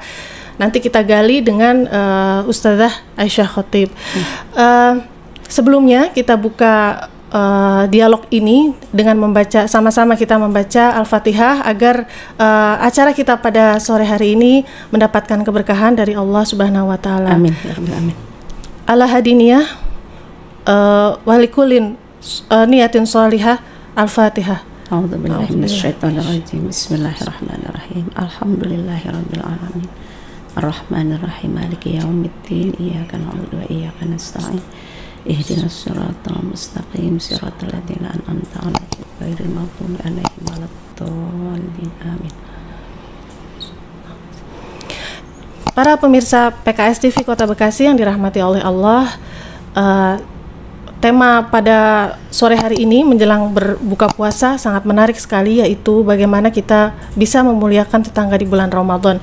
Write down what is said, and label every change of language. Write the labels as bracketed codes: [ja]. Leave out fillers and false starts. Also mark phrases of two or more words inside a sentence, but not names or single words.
[id] Nanti kita gali dengan Ustazah Aisyah Khotib. Sebelumnya kita buka dialog ini dengan sama-sama kita membaca Al-Fatihah agar acara kita pada sore hari ini mendapatkan keberkahan dari Allah [ar] سبحانه وتعالى. [id] Amin. Amin. [ar] على هذه النية ولكل نية صالحة. Al-Fatihah. أعوذ بالله من الشيطان الرجيم. بسم الله الرحمن الرحيم. الحمد لله رب العالمين. الرحمن الرحيم. مالك يوم الدين. إياك نعبد وإياك نستعين. اهدنا الصراط المستقيم. صراط الذين أنعمت عليهم غير المغضوب عليهم ولا الضالين. [id] Amin. Para pemirsa PKS TV Kota Bekasi yang dirahmati oleh Allah, tema pada sore hari ini menjelang berbuka puasa sangat menarik sekali, yaitu bagaimana kita bisa memuliakan tetangga di bulan Ramadan.